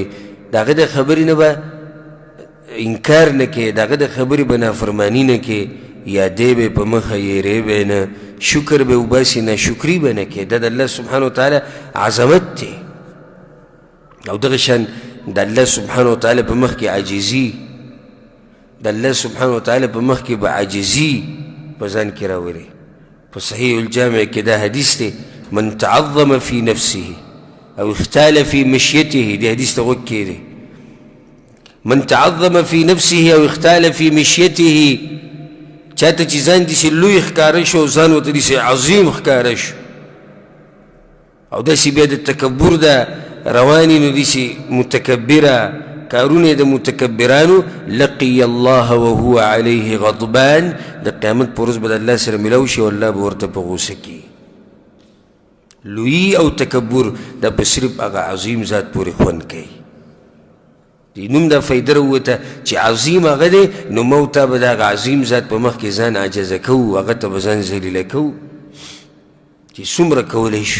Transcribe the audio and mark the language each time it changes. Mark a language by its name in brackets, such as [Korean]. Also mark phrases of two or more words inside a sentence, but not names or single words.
[Pashto] د هغه د خبرې نه به انکار نه کوې، د هغه د خبرې به نافرماني نه کوې، یادې به په مخه، یېرې به نه، شکر به وباسي، ناشکري به نه کوې. دا د الله [Arabic] سبحانه وتعالی [Pashto] عظمت دی. او دغه شان د الله [Arabic] سبحانه وتعالی [Pashto] په مخ کې عاجزي، د الله [Arabic] سبحانه وتعالی [Pashto] په مخ کې به عاجزي په ځان کې راولي. په صحیح الجامع کې دا حدیث دی، [Arabic] من تعظم في نفسه او اختال في مشيته. [Pashto] دی حدیث ته غوږ کېږدئ. [Arabic] من تعظم في نفسه او اختال في مشيته، [Pashto] چاته چې ځان داسې لوی ښکاره شو، ځان ورته داسې عظیم ښکاره شو، او داسې بیا د تکبر ده رواني، نو داسې متکبره کارونه د متکبرانو، [Arabic] لقي الله وهو عليه غضبان. [Pashto] د قیامت په ورځ به د الله سره ملاو شي، او الله به ورته په غوسه کړي. لوی او تکبر دا په صرف هغه عظیم ذات پورې خوند کوي. دې نوم دا فایده راووته چې عظیم هغه دی، نو موږ ته به د هغه عظیم ذات په مخ کې ځان عاجزه کوو، هغه ته به ځان ذلیله کوو چې څومره کولی شو.